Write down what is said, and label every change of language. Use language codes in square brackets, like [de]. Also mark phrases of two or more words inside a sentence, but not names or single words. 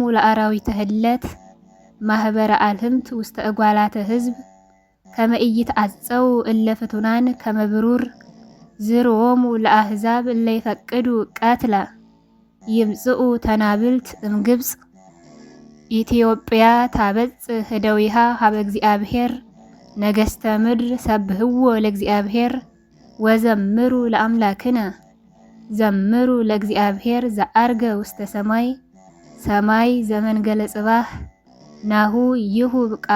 [gez] ለአራዊተ ህለት ማህበረ አልህምት ውስተ እጓላተ ህዝብ ከመ ኢይትዓጸው እለ ፍቱናን ከመ ብሩር ዝርዎሙ ለአሕዛብ እለ ይፈቅዱ ቀትለ ይምጽኡ ተናብልት እምግብጽ ኢትዮጵያ ታበጽሕ እደዊሃ ሀበ እግዚአብሔር ነገሥተ ምድር ሰብህዎ ለእግዚአብሔር ወዘምሩ ለአምላክነ ዘምሩ ለእግዚአብሔር ዘአርገ ውስተ ሰማይ ሰማይ ዘመንገለ ጽባህ ናሁ ይሁብ